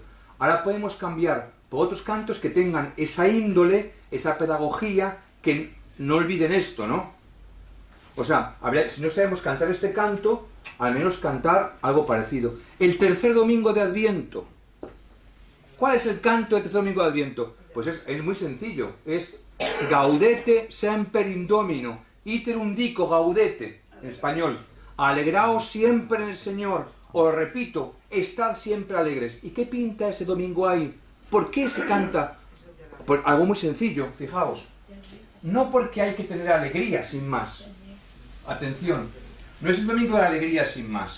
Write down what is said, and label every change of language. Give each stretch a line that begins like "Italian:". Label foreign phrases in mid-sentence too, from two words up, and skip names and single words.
Spanish: Ahora podemos cambiar por otros cantos que tengan esa índole, esa pedagogía, que no olviden esto, ¿no? O sea, si no sabemos cantar este canto, al menos cantar algo parecido. El tercer domingo de Adviento. ¿Cuál es el canto del tercer domingo de Adviento? Pues es muy sencillo. Es
Latin: Gaudete semper in Domino, iterum dico gaudete,
Spanish: en español. Alegraos siempre en el Señor. Os repito, estad siempre alegres. ¿Y qué pinta ese domingo ahí? ¿Por qué se canta? Pues algo muy sencillo, fijaos. No porque hay que tener alegría, sin más. Atención, no es el domingo de la alegría sin más.